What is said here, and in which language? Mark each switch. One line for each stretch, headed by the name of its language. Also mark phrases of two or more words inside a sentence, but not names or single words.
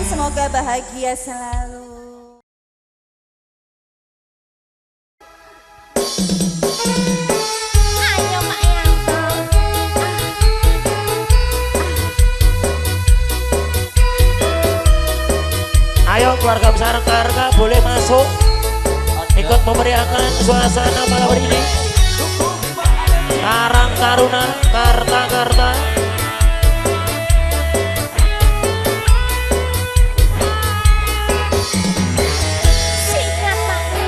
Indonesian: semoga bahagia selalu. Ayo Mak Yanto. Ayo keluarga besar Karga boleh masuk ikut memeriahkan suasana malam hari ini. Karang Taruna Karta. Sikat Mak.